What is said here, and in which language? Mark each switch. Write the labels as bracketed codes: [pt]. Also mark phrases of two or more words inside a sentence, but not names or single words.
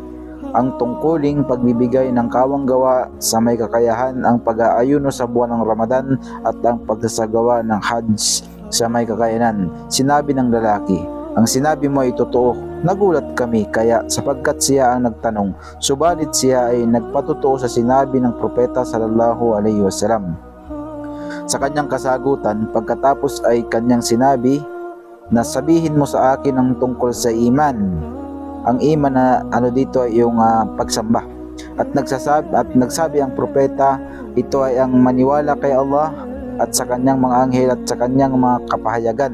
[tl] Ang tungkuling pagbibigay ng kawanggawa sa may kakayahan, ang pag-aayuno sa buwan ng Ramadan at ang pagsasagawa ng Hajj sa may kakayanan. Sinabi ng lalaki, ang sinabi mo ay totoo. Nagulat kami kaya sapagkat siya ang nagtanong, subalit siya ay nagpatotoo sa sinabi ng propeta [ar] sallallahu alaihi wasallam. [tl] Sa kanyang kasagutan, pagkatapos ay kanyang sinabi na sabihin mo sa akin ang tungkol sa iman. Ang iman na dito ay yung pagsamba. At nagsabi ang propeta, ito ay ang maniwala kay Allah at sa kanyang mga anghel at sa kanyang mga kapahayagan.